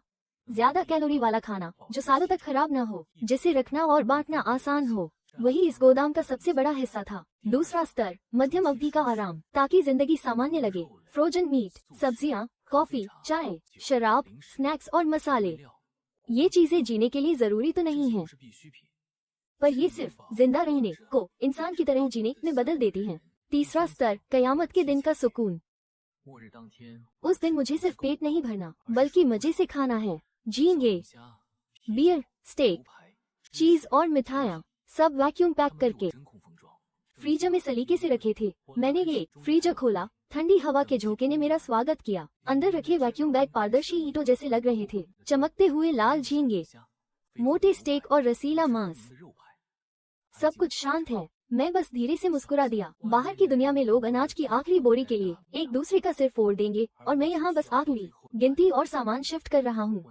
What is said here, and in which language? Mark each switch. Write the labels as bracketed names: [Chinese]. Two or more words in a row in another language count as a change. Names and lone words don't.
[Hindi] ज्यादा कैलोरी वाला खाना जो सालों तक खराब न हो, जिसे रखना और बांटना आसान हो, वही इस गोदाम का सबसे बड़ा हिस्सा था। दूसरा स्तर, मध्यम अवधि का आराम, ताकि जिंदगी सामान्य लगे। [English] frozen meat, [Hindi] सब्जियां, कॉफी, चाय, शराब, स्नैक्स और मसाले। ये चीजें जीने के लिए जरूरी तो नहीं है, [Chinese] 是必需品。 [Hindi] पर ये सिर्फ जिंदा रहने को इंसान की तरह जीने में बदल देती हैं। तीसरा स्तर, कयामत के दिन का सुकून। [Chinese] 末日当天， [Hindi] उस दिन मुझे सिर्फ पेट नहीं भरना, बल्कि मजे से खाना है। झींगे, [Chinese] 虾、 [English] beer, steak, [Chinese] 牛排， [Hindi] चीज और मिठाइयाँ, सब [English] vacuum pack [Hindi] करके [Chinese] 真空封装。 [Hindi] फ्रीजर में सलीके से रखे थे। मैंने ये फ्रीजर खोला। ठंडी हवा के झोंके ने मेरा स्वागत किया। अंदर रखे [English] vacuum bag [Hindi] पारदर्शी ईंटों जैसे लग रहे थे। चमकते हुए लाल झींगे, [Chinese] 虾 [Hindi] मोटे स्टेक और रसीला मांस, [Chinese] 肉排， [Hindi] सब कुछ शांत है। मैं बस धीरे से मुस्कुरा दिया। बाहर की दुनिया में लोग अनाज की आखिरी बोरी के लिए एक दूसरे का सिर फोड़ देंगे, और मैं यहाँ बस आखिरी गिनती और सामान शिफ्ट कर रहा हूँ।